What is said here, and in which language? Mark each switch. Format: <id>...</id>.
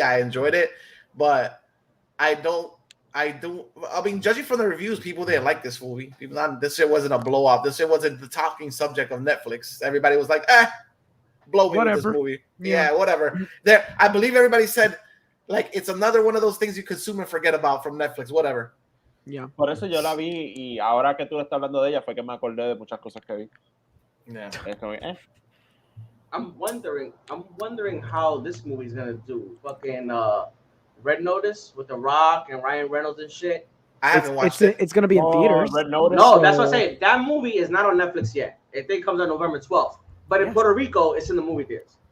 <en>I enjoyed it, but I mean, judging from the reviews, people didn't like this movie. This shit wasn't a blow up. This shit wasn't the talking subject of Netflix. Everybody was like, blow me with this movie. Yeah, whatever. I believe everybody said, like, it's another one of those things you consume and forget about from Netflix, whatever. Yeah.</en> <es>Por eso yo la vi y ahora que tú estás hablando de ella fue que me acordé de muchas cosas que vi.</es> <en>Yeah. I'm wondering how this movie's gonna do. Fucking Red Notice with The Rock and Ryan Reynolds and shit. I haven't watched it. It's gonna be in theaters. Red Notice. No, that's what I'm saying. That movie is not on Netflix yet. I think it comes out November 12th. But in Puerto Rico, it's in the movie theaters.</en>